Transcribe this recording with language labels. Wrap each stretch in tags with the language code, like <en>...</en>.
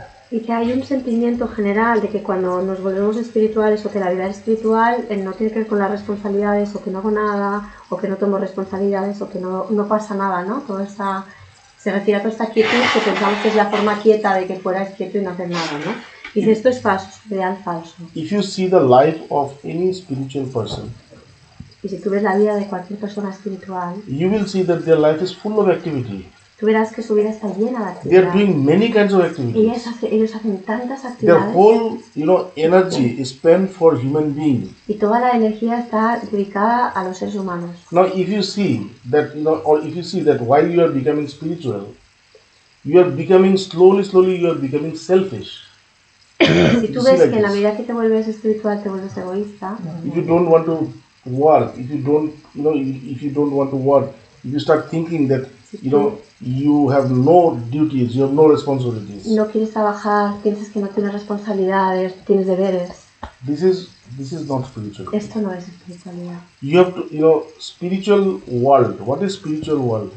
<es>Y que hay un sentimiento general de que cuando nos volvemos espirituales o que la vida espiritual no tiene que ver con las responsabilidades o que no hago nada o que no tomo responsabilidades o que no pasa nada, ¿no? Se refiere a toda esta quietud que pensamos que es la forma quieta de que fueras quieto y no hacer nada, ¿no? Y dice, esto es falso, es real falso.</es> <en>If you see the life of any spiritual person,</en> <es>y si tú ves la vida de cualquier persona espiritual,</es> <en>you will see that their life is full of activity.</en> <es>Tú verás que su vida está llena de actividades.</es> <en>They are doing many kinds of activities.</en> <es>Ellos hacen tantas</es> <en>Their</en> <es>actividades.</es> <en>whole, energy is spent for human beings.</en> <es>Y toda la energía está dedicada a los seres humanos.</es> <en>Now, if you see that, while you are becoming spiritual, you are becoming slowly, you are becoming selfish.</en> <es>Si tú ves que en la medida que te vuelves espiritual te vuelves egoísta.</es> <en>If you don't want to work, if you don't want to work, if you start thinking that, you have no duties, you have no responsibilities.</en> <es>No quieres trabajar, piensas que no tienes responsabilidades, tienes deberes.</es> <en>This is not spiritual.</en> <es>Esto no es espiritualidad.</es> <en>You have to, spiritual world. What is spiritual world?</en>